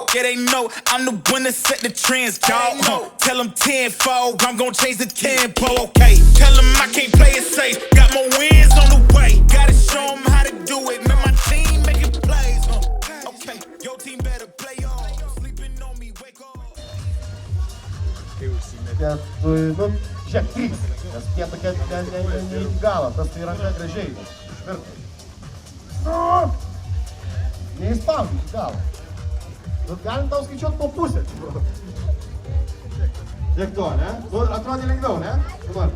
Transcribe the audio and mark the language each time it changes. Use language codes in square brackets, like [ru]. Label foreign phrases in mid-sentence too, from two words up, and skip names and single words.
[en] Yeah, they know I'm the one that set the trends, dog. Tell them tenfold, I'm gon' change the tempo. Okay. Tell them I can't play it safe. Got more wins on the way. Gotta show them how to do it. Man, my team making plays. Okay. Your team better play on. Sleeping on me, wake up. [lt] Nu, žiūrėk, 3, nes tie tokie ne iki galo, tas tai ranka gražiai, išvirtai. Nu, neįspaudžiu iki galo. Bet galim tau skaičiuot po pusę. Tiek to, ne? Nu, atrodė lengviau, ne? Dabar.